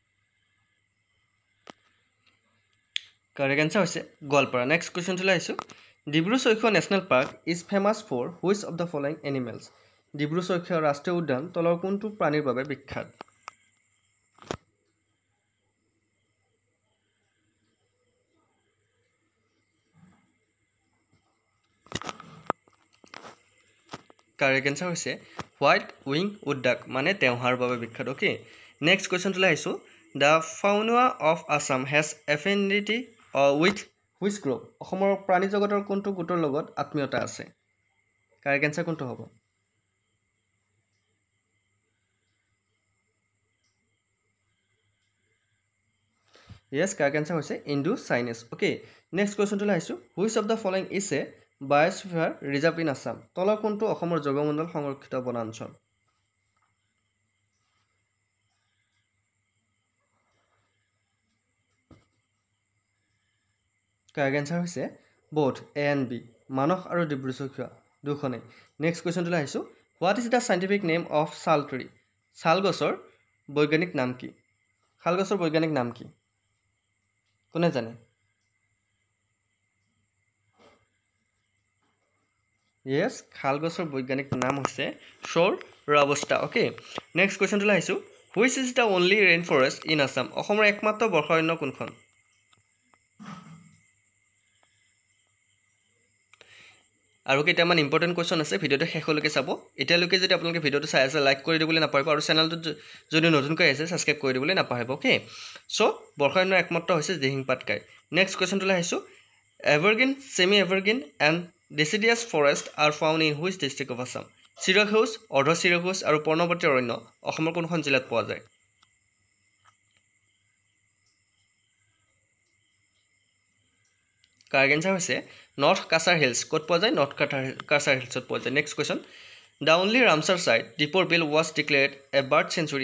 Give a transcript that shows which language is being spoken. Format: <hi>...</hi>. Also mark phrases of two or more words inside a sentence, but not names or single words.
<en>correct answer</en> <as>হৈছে গোৱালপাৰা নেক্সট কুৱেশ্যনটোলৈ আহিছোঁ</as> <en>Dibru-Saikhowa National Park is famous for which of the following animals?</en> <as>ডিব্ৰু-চৈখোৱা ৰাষ্ট্ৰীয় উদ্যান তলৰ কোনটো প্ৰাণীৰ বাবে বিখ্যাত?</as> <en>correct answer</en> <as>হৈছে</as> <en>white wing wood duck</en> <as>মানে তেওহাৰ বাবে বিখ্যাত</as> <en>okay next</en> <as>কোৱেশ্চনটোলৈ আহিছোঁ</as> <en>the fauna of Assam has affinity with which group</en> <as>অসমৰ প্ৰাণী জগতৰ কোনটো গোটৰ লগত আত্মীয়তা আছে</as> <en>correct answer</en> <as>কোনটো হ'ব</as> <en>Yes, correct answer</en> <as>হৈছে Indo-Chinese.</as> <en>Okay, next question to আহিছোঁ which of the following is a biosphere reserve in Assam?</en> <as>তলৰ কোনটো অসমৰ জৈৱমণ্ডল সংৰক্ষিত বনাঞ্চল?</as> <en>correct answer</en> <as>হৈছে</as> <en>both A and B.</en> <as>মানস আৰু ডিব্ৰু-চৈখোৱা দুখনে.</as> <en>Next question to আহিছোঁ what is the scientific name of sal tree?</en> <as>শাল গছৰ বৈজ্ঞানিক নাম কি? শাল গছৰ বৈজ্ঞানিক নাম কি? কোনে জানে? Yes, শাল গছৰ বৈজ্ঞানিক নাম হৈছে সৌৰ ৰবষ্টা</as> <en>okay next question</en> <as>আহিছোঁ</as> <en>which is the only rainforest in Assam</en> <as>অসমৰ একমাত্ৰ বৰ্ষাৰণ্য কোনখন আৰু কেইটামান</as> <en>important question</en> <as>আছে ভিডিঅ'টো শেষলৈকে চাব এতিয়ালৈকে যদি আপোনালোকে ভিডিঅ'টো চাই আছে লাইক কৰি দিবলৈ নাপাহৰিব আৰু চেনেলটো যদি নতুনকৈ আহিছে ছাবস্ক্ৰাইব কৰি দিবলৈ নাপাহৰিব</as> <en>okay so</en> <as>বৰ্ষাৰণ্য একমাত্ৰ হৈছে দিহিং পাটকাই</as> <en>next question</en> <as>আহিছোঁ</as> <en>evergreen semi evergreen and deciduous forest are found in which district of Assam?</en> <as>চিৰসেউজ, অৰ্ধচিৰসেউজ আৰু পৰ্ণমোচী অৰণ্য অসমৰ কোনখন জিলাত পোৱা যায়?</as> <en>correct answer</en> <as>হৈছে নৰ্থ কাছাৰ হিলছ ক'ত পোৱা যায় নৰ্থ কাছাৰ হিলছত পোৱা যায়</as> <en>next question the only Ramsar site Deepor Beel was declared a bird sanctuary</en>